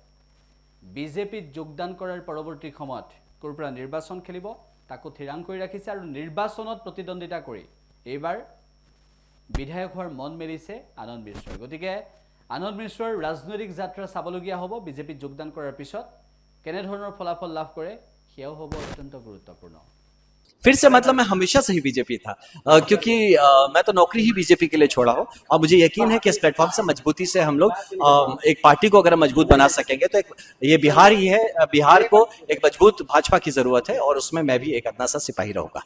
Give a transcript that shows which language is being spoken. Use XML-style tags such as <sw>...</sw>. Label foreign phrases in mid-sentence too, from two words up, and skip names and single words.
<as>বিজেপিত যোগদান কৰাৰ পৰৱৰ্তী সময়ত কৰপৰা নিৰ্বাচন খেলিব তাকো থিৰাং কৰি ৰাখিছে আৰু নিৰ্বাচনত প্ৰতিদ্বন্দ্বিতা কৰি এইবাৰ বিধায়ক হোৱাৰ মন মেলিছে আনন্দ মিশ্ৰই গতিকে আনন্দ মিশ্ৰৰ ৰাজনৈতিক যাত্ৰা চাবলগীয়া হ'ব বিজেপিত যোগদান কৰাৰ পিছত কেনে ধৰণৰ ফলাফল লাভ কৰে সেয়াও হ'ব অত্যন্ত গুৰুত্বপূৰ্ণ</as> <hi>फिर से मतलब मैं हमेशा से ही बीजेपी था क्योंकि मैं तो नौकरी ही बीजेपी के लिए छोड़ा हूं और मुझे यकीन है कि इस प्लेटफॉर्म से मजबूती से हम लोग एक पार्टी को अगर मजबूत बना सकेंगे तो ये बिहार ही है बिहार को एक मजबूत भाजपा की जरूरत है और उसमें मैं भी एक अपना सा सिपाही रहूंगा</hi>